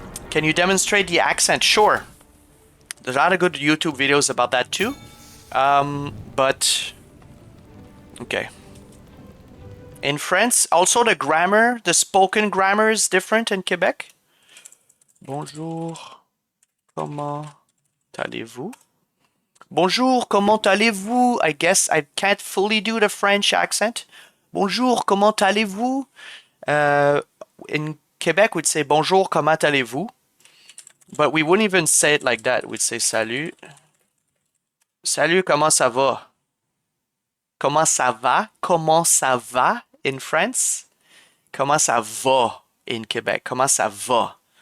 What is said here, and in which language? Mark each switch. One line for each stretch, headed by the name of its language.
English: Can you demonstrate the accent? Sure. There's a lot of good YouTube videos about that too. But Okay. In France, also the grammar, the spoken grammar is different in Quebec.
French: Bonjour, comment allez-vous? Bonjour, comment allez-vous?
English: I guess I can't fully do the French accent. Bonjour, comment allez-vous? In Quebec, we'd say
French: bonjour, comment allez-vous?
English: But we wouldn't even say it like that. We'd say
French: salut. Salut, comment ça va? Comment ça va? Comment ça va
English: in France?
French: Comment ça va
English: in Quebec?
French: Comment ça va?